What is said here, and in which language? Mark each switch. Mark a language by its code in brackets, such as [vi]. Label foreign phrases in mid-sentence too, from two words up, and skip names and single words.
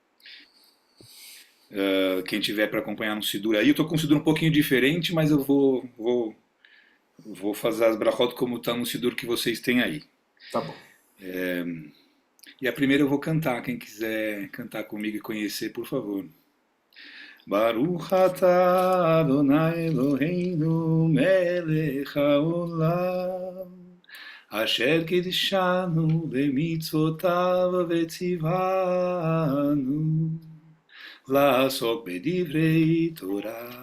[pt] Quem tiver para acompanhar no Sidur aí, eu estou com um Sidur um pouquinho diferente, mas eu vou fazer as brachot como está no Sidur que vocês têm aí. Tá bom. E a primeira eu vou cantar, quem quiser cantar comigo e conhecer, por favor. [he] ברוך אתה אדני אלהינו מלך העולם אשר קדשנו במצותיו וצונו לעסוק בדברי תורה,